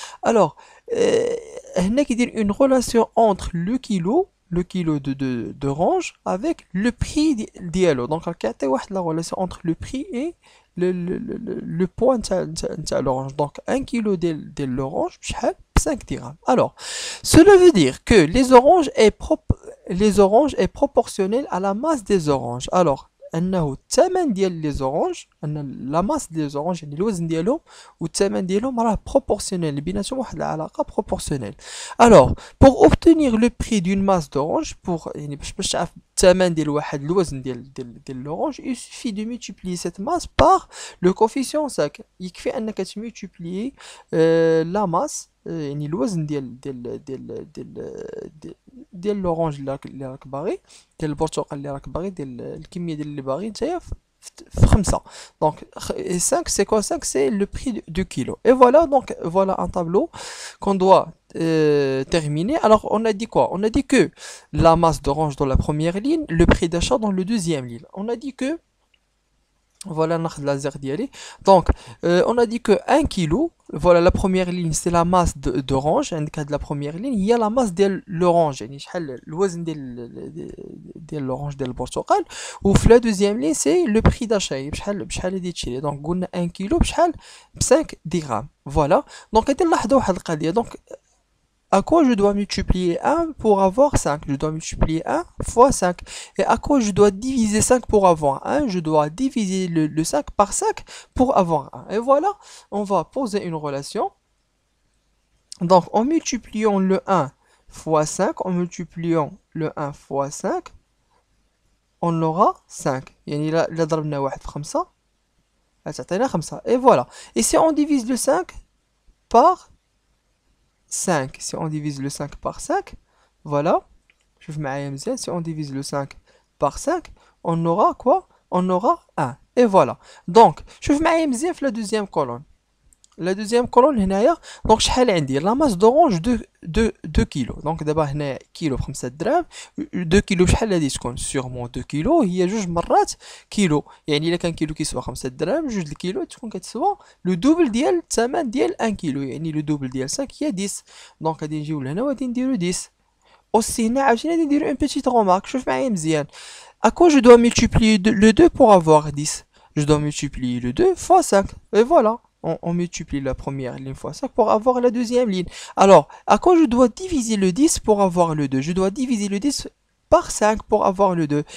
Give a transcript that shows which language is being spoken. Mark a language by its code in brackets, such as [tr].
[fr] Alors [ar] هنا كيدير [fr] une relation entre le kilo d'orange avec le prix ديالو. Donc [ar] كيعطي واحد [fr] la relation entre le prix et le poids نتاع l'orange. Donc 1 kilo ديال l'orange بشحال 5 dirhams. Alors, cela veut dire que les oranges est proportionnel à la masse des oranges. [ar] Alors, أنه الثمن ديال les oranges أن [fr] la masse des oranges [ar] يعني الوزن ديالهم والثمن ديالهم راه proportionnel بيناتهم واحد العلاقة proportionnelle. [fr] Alors, pour obtenir le prix d'une masse d'orange [ar] يعني باش تعرف الثمن ديال واحد الوزن ديال [fr] l'orange, il suffit de multiplier cette masse par le coefficient 5. [ar] يكفي أنك تمultiplier [fr] la masse [ar] يعني الوزن ديال لورانج اللي راك باغي، ديال البرتقال اللي راك باغي، ديال الكميه ديال اللي باغي نتايا في 5. [fr] Donc 5 c'est quoi? 5 c'est le prix du kilo. Et voilà, donc voilà un tableau qu'on doit terminer. Alors on a dit quoi? On a dit que la masse d'orange dans la première ligne, le prix d'achat dans le deuxième ligne. On a dit que voilà, [ar] ناخذ [fr] la zère ديالي. Donc on a dit que 1 kilo, voilà la première ligne c'est la masse d'orange. [ar] عندك هاد [fr] la première ligne [ar] هي la masse ديال l'orange يعني شحال الوزن ديال l'orange ديال البرتقال. [fr] وفي la deuxième ligne c'est le prix d'achat [ar] بشحال غادي تشري. [fr] donc قلنا 1 kilo بشحال ب 5 dirhams. voilà. [ar] donc غادي نلاحظوا واحد القضيه. [fr] donc à quoi je dois multiplier 1 pour avoir 5? Je dois multiplier 1 fois 5. Et à quoi je dois diviser 5 pour avoir 1? Je dois diviser le 5 par 5 pour avoir 1. Et voilà, on va poser une relation. Donc, en multipliant le 1 fois 5, en multipliant le 1 fois 5, on aura 5. [ar] يعني إلا ضربنا واحد في 5 تعطينا 5. [fr] Et voilà. Et si on divise le 5 par 5. Si on divise le 5 par 5, voilà. [ar] شوف معايا مزيان. [fr] Si on divise le 5 par 5, on aura quoi? On aura 1. Et voilà. Donc, [ar] شوف معايا مزيان في [fr] la deuxième colonne. La deuxième colonne هنايا. Donc [ar] شحال عندي [fr] la masse d'orange 2 كيلو. [ar] Donc دابا هنا كيلو ب 5 دراهم. 2 كيلو بشحال غادي تكون؟ سيغمون 2 كيلو هي جوج مرات كيلو. يعني الا كان كيلو كيسوى 5 دراهم، جوج الكيلو تكون كتسوى لو دوبل ديال الثمن ديال 1 كيلو. يعني لو دوبل ديال 5 هي 10. دونك غادي نجيو لهنا وغادي نديرو 10. aussi هنا عاوتاني غادي نديرو [fr] une petite remarque. [ar] شوف معايا مزيان. [fr] À quoi je dois multiplier le 2 pour avoir 10? Je dois multiplier le 2 fois 5. Et voilà. On multiplie la première ligne fois 5 pour avoir la deuxième ligne. Alors, à quoi je dois diviser le 10 pour avoir le 2? Je dois diviser le 10 par 5 pour avoir le 2.